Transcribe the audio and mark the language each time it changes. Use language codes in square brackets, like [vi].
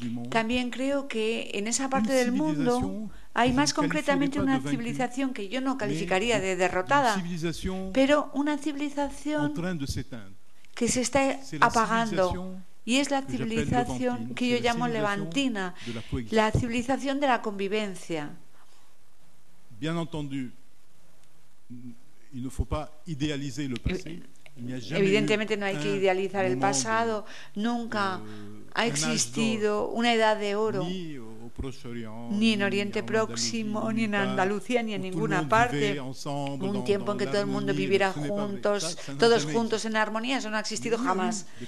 [es] También creo que en esa parte del mundo hay más concretamente una civilización que yo no calificaría de derrotada, pero una civilización que se está apagando. Y es la civilización que yo llamo levantina, la civilización de la convivencia. [fr] Bien entendu, il ne faut pas idéaliser le passé. [es] Evidentemente no hay que idealizar el pasado. Nunca ha existido una edad de oro, ni en Oriente Próximo, ni en Andalucía, ni en ninguna parte. Un tiempo en que todo el mundo viviera juntos, todos juntos en armonía, eso no ha existido jamás.